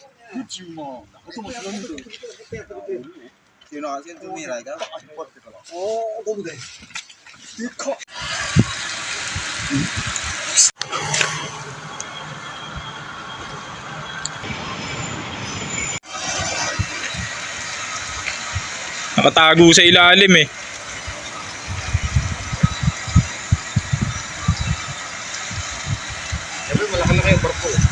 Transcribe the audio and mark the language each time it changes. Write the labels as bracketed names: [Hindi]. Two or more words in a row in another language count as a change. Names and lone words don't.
[Korean] 그렇지 뭐. 어떤 뭐 그런데. [Filipino] Sino kasi yung tumira ikaw? [Korean] 너무 돼. 커. [Filipino] Nakatago sa ilalim eh. Siyempre malaki-laki yung barko.